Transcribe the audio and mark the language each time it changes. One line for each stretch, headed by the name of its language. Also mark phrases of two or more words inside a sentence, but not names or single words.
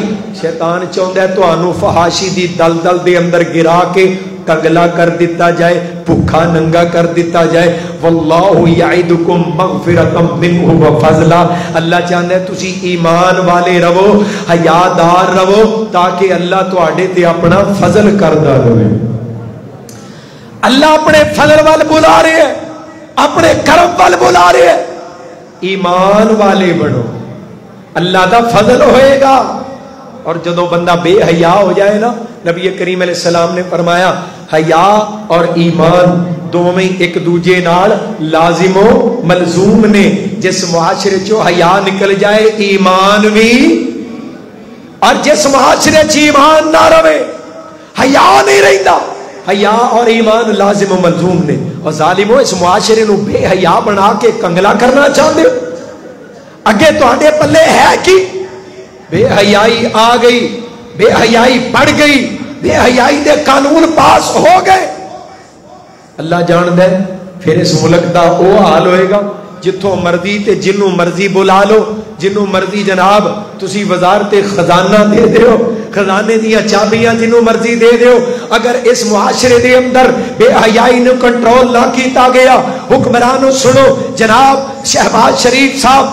Punjabi: شیطان چاہتا ہے تو فحاشی دی دلدل دے اندر گرا کے کنگلا کر دیتا جائے, بھوکا ننگا کر دیتا جائے.
Arabic: واللہ یعدکم مغفرۃ منہ وفضلا.
Punjabi: اللہ چاہتا ہے تسی ایمان والے رہو, حیادار رہو, تاکہ اللہ تواڈے تے اپنا فضل کردا رہے. اللہ اپنے فضل وال بلا رہے ہیں, اپنے کرم وال بلا رہے ہیں. ایمان والے بنو, اللہ دا فضل ہوئے گا. اور جدو بندہ بے حیا ہو جائے نا, نبی کریم علیہ السلام نے فرمایا حیا اور ایمان دونوں ایک دوجے نال لازم و ملزوم نے. جس معاشرے چو حیا نکل جائے ایمان بھی, اور جس معاشرے چ ایمان نہ رہے حیا نہیں رہتا. حیا اور ایمان لازم و ملزوم نے. اور ظالمو اس معاشرے نو بے حیا بنا کے کنگلا کرنا چاہتے ہو. اگے تواڈے پلے ہے کی بے حیائی آ گئی, بے حیائی بڑھ گئی, بے حیائی دے قانون پاس ہو گئے. اللہ جاندا ہے پھر اس ملک دا او حال ہوئے گا جتوں مرضی تے جنوں مرضی بلا لو, جنوں مرضی جناب تسی وزارت خزانہ دے دیو, خزانے دیا چابیاں جنوں مرضی دے دیو. اگر اس معاشرے دے اندر بے حیائی نو کنٹرول نہ کیتا گیا, حکمرانوں سنو, جناب شہباز شریف صاحب